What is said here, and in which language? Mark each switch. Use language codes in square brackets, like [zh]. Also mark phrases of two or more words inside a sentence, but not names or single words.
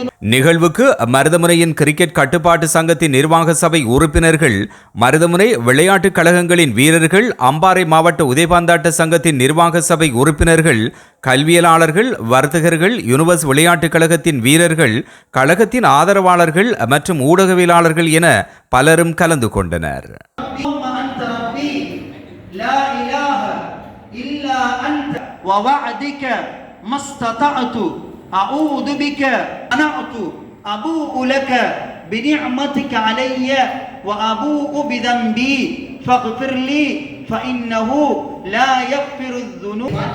[ta] நிகழ்வுக்கு மருதமுனையின் கிரிக்கெட் கட்டுப்பாட்டு சங்கத்தின் நிர்வாக சபை உறுப்பினர்கள், மருதமுனை விளையாட்டுக் கழகங்களின் வீரர்கள், அம்பாறை மாவட்ட உதைபந்தாட்ட சங்கத்தின் நிர்வாக சபை உறுப்பினர்கள், கல்வியலாளர்கள், வர்த்தகர்கள், யுனிவர்ஸ் விளையாட்டுக் கழகத்தின் வீரர்கள், கழகத்தின் ஆதரவாளர்கள் மற்றும் ஊடகவியலாளர்கள் என பலரும் கலந்து கொண்டனர். [ar] أعوذ بك أنعت أبوء لك بنعمتك علي وأبوء بذنبي فاغفر لي فإنه لا يغفر الذنوب.